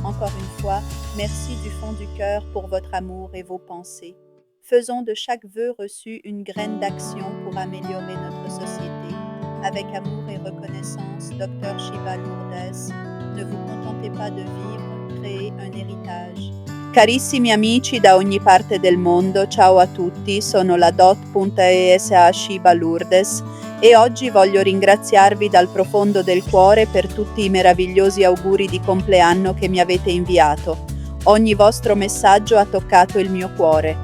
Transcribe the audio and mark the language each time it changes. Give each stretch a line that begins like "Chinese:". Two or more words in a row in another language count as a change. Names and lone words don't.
French: Encore une fois, merci du fond du cœur pour votre amour et vos pensées. Faisons de chaque vœu reçu une graine d'action pour améliorer notre société. Avec amour et reconnaissance, Dr. Shiva Lourdes, ne vous contentez pas de vivre, créez un héritage.
Italian: Carissimi amici da ogni parte del mondo, ciao a tutti, sono la Dot.ESA Shiva Lourdes e oggi voglio ringraziarvi dal profondo del cuore per tutti i meravigliosi auguri di compleanno che mi avete inviato. Ogni vostro messaggio ha toccato il mio cuore.